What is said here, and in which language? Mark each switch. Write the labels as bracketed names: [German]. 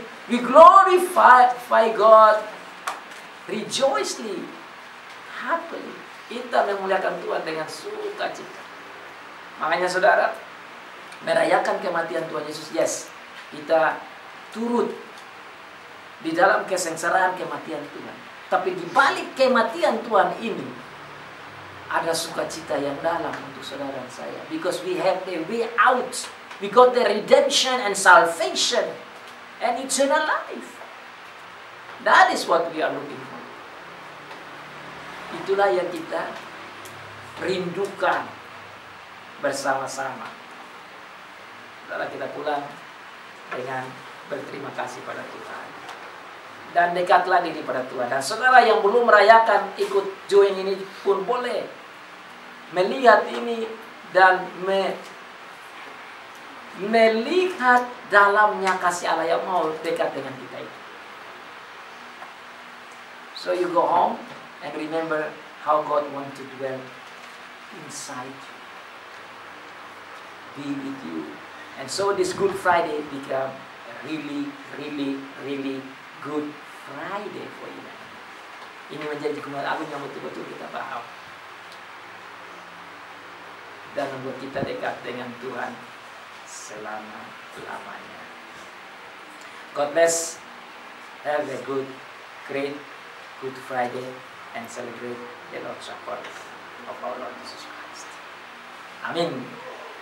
[English] We glorify God rejoicefully, happily. [Indonesian] Kita memuliakan Tuhan dengan sukacita. Makanya saudara, merayakan kematian Tuhan Yesus, yes, kita turut di dalam kesengsaraan kematian Tuhan. Tapi di balik kematian Tuhan ini, ada sukacita yang dalam untuk saudara dan saya. [English] Because we have the way out. We got the redemption and salvation and eternal life. That is what we are looking for. [Indonesian] Itulah yang kita rindukan bersama-sama. Setelah kita pulang dengan berterima kasih pada Tuhan. Dan dekatlah diri pada Tuhan. Dan saudara yang belum merayakan, ikut join ini pun boleh. Melihat ini dan melihat dalamnya kasih Allah yang mau dekat dengan kita itu. [English] So you go home and remember how God wants to dwell inside you, be with you. And so this Good Friday become a really, really, really good Friday for you. [Indonesian] Ini menjadi kemurahan agung yang betul-betul kita paham dan membuat kita dekat dengan Tuhan selama-lamanya. [English] God bless. Have a great Good Friday and celebrate the Lord's Supper of our Lord Jesus Christ. Amin.